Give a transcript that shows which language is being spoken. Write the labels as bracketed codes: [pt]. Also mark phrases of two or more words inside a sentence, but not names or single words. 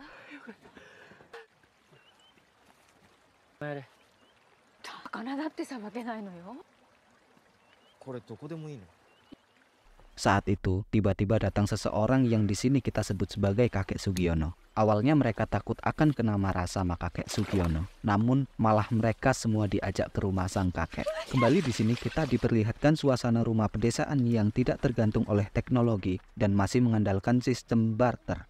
[ja] 魚だってさばけないのよ。これどこでもいいの？ [id] Saat itu, tiba-tiba datang seseorang yang di sini kita sebut sebagai kakek Sugiono. Awalnya mereka takut akan kena marah sama kakek Sugiono. Namun, malah mereka semua diajak ke rumah sang kakek. Kembali di sini kita diperlihatkan suasana rumah pedesaan yang tidak tergantung oleh teknologi dan masih mengandalkan sistem barter.